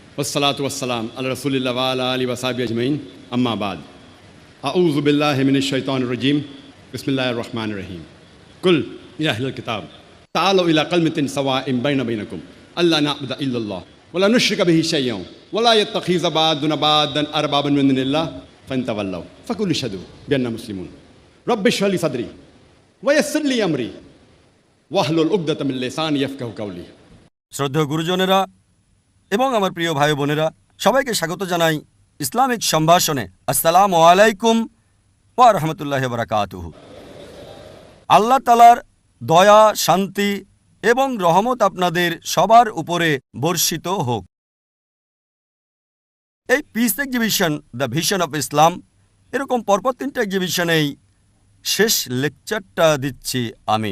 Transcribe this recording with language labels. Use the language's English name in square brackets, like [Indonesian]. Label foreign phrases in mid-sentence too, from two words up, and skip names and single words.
[Arabic] والصلاة والسلام على رسول الله وعلى آله وصحبه أجمعين أما بعد أعوذ بالله من الشيطان الرجيم بسم الله الرحمن الرحيم قل يا أهل الكتاب تعالوا إلى كلمة سواء بينا بينكم ألا نعبد إلا الله ولا نشرك به شيئا ولا يتخذ بعضنا بعضا أربابا من دون الله فإن تولوا فقولوا أشهد بأنا مسلمون رب اشرح لي صدري ويسر لي أمري واحلل عقدة من لساني يفقهوا قولي. [Bangla] শ্রদ্ধেয় গুরুজনেরা এবং আমার প্রিয় ভাই বোনেরা, সবাইকে স্বাগত জানাই ইসলামিক সম্ভাষণে। [Arabic] السلام عليكم ورحمة الله وبركاته. [Bangla] আল্লাহ তাআলার দয়া, শান্তি এবং রহমত আপনাদের সবার উপরে বর্ষিত হোক। এই পিস এক্সিবিশন দ্য ভিশন অফ ইসলাম, এরকম পরপর 3টা এক্সিবিশনেই শেষ লেকচারটা দিচ্ছি আমি।